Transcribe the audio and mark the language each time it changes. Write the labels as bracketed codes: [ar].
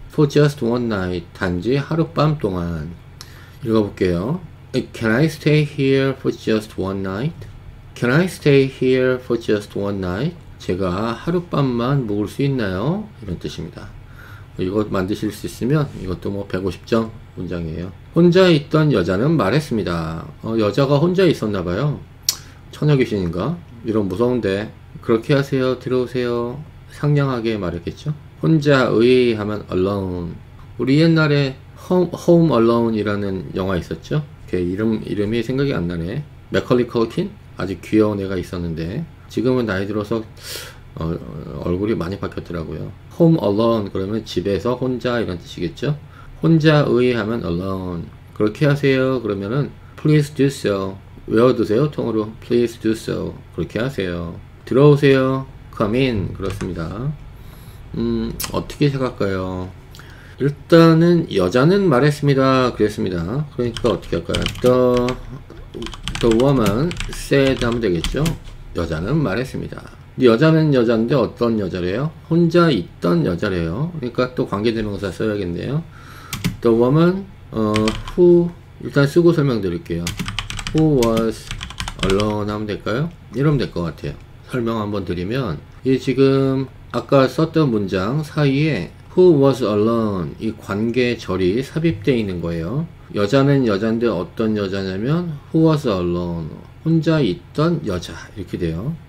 [en] For just one night [ko] 단지 하룻밤 동안. 읽어볼게요. [en] Can I stay here for just one night? Can I stay here for just one night? [ko] 제가 하룻밤만 묵을 수 있나요? 이런 뜻입니다. 이거 만드실 수 있으면 이것도 뭐 150점 문장이에요. 혼자 있던 여자는 말했습니다. 여자가 혼자 있었나봐요. 처녀 귀신인가? 이런 무서운데 그렇게 하세요. 들어오세요. 상냥하게 말했겠죠. 혼자의 하면 alone. 우리 옛날에 Home Alone 이라는 영화 있었죠. 걔 이름이 생각이 안 나네. 맥컬리 컬킨? 아주 귀여운 애가 있었는데 지금은 나이 들어서 얼굴이 많이 바뀌었더라고요. Home Alone 그러면 집에서 혼자 이런 뜻이겠죠. 혼자의 하면 alone. 그렇게 하세요. 그러면은 [en] please do so. [ko] 외워두세요. 통으로. [en] Please do so. [ko] 그렇게 하세요. 들어오세요. [en] Come in. [ko] 그렇습니다. 어떻게 시작할까요? 일단은 여자는 말했습니다. 그랬습니다. 그러니까 어떻게 할까요? [en] The woman said [ko] 하면 되겠죠? 여자는 말했습니다. 여자는 여자인데 어떤 여자래요? 혼자 있던 여자래요. 그러니까 또 관계대명사 써야겠네요. [en] The woman who [ko] 일단 쓰고 설명드릴게요. [en] Who was alone [ko] 하면 될까요? 이러면 될 것 같아요. 설명 한번 드리면 이 지금 아까 썼던 문장 사이에 [en] who was alone [ko] 이 관계절이 삽입되어 있는 거예요. 여자는 여잔데 어떤 여자냐면 [en] who was alone [ko] 혼자 있던 여자 이렇게 돼요.